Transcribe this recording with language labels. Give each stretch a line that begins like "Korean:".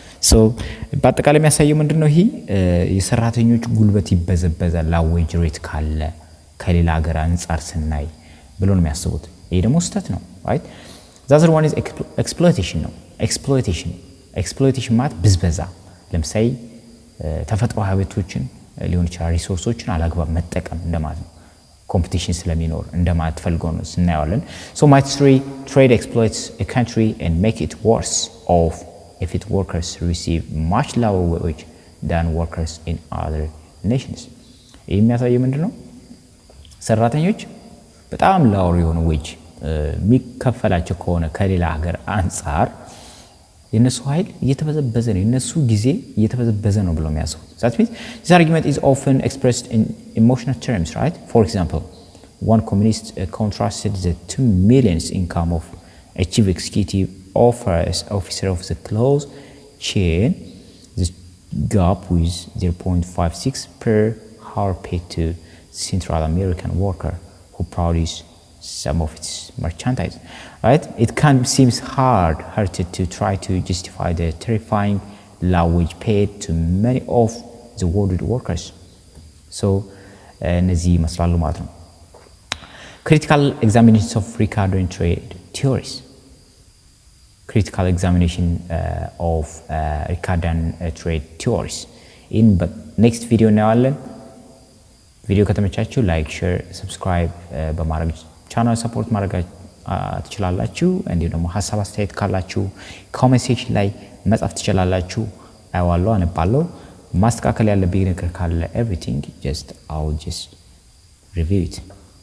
Amharic: ሶ በአጠቃላይ የሚያሳየው ምንድነው? ይሄ የሰራተኞች ጉልበት ይበዘበዛል ዌጅ ሬት ካለ ከሌላ ሀገር አንፃር ስናይ ብሎ ነው የሚያስቡት። ይሄ ደግሞ ስተት ነው፣ right?
English: the other one is exploitation
Amharic: ነው። exploitation ማለት ብዝበዛ። ለምሳሌ ተፈጥሮ ሀብቶችን ሊሆን ይችላል ሪሶርሶችን አላግባብ መጠቀም እንደማለት ነው። ኮምፒቲሽን ስለሚኖር እንደማለት ፈልጎ ነው ስናያለን።
English: so might trade exploits a country and make it worse off if its workers receive much lower wage than workers in other nations.
Amharic: ይሄ የሚያሳየው ምንድነው? ሰራተኞች በጣም ላወር የሆነ ዌጅ የሚከፈላቸው ከሆነ ከሌላ ሀገር አንፃር የነሱ ኃይል እየተበዘበዘ ነው፣ የነሱ ጊዜ እየተበዘበዘ ነው ብለው የሚያስቡት።
English: that means this argument is often expressed in emotional terms, right? For example, one communist contrasted the 2 million income of a chief executive officer of the close chain, the gap with 0.56 per hour paid to Central American worker who produce some of its merchandise, right? It can seems hard-hearted to try to justify the terrifying low wage paid to many of the world workers. So,
Amharic: እነዚህ ይመስላሉ ማለት ነው።
English: Critical examinations of Ricardo and trade theories. Critical examination of Ricardo and trade theories. In next video
Amharic: እናያለን። ቪዲዮ ከተመቻችሁ ላይክ፣ ሼር፣ ሰብስክራይብ በማድረግ ቻናል ሰፖርት ማድረግ ትችላላችሁ። እንዲሁም ደግሞ ሐሳብ አስተያየት ካላችሁ ኮሜንት ሴክሽን ላይ መጻፍ ትችላላችሁ። አይዋለሁ፣ አነባለሁ። ማስተካከል ያለብኝ ነገር ካለ
English: everything just I'll just review it.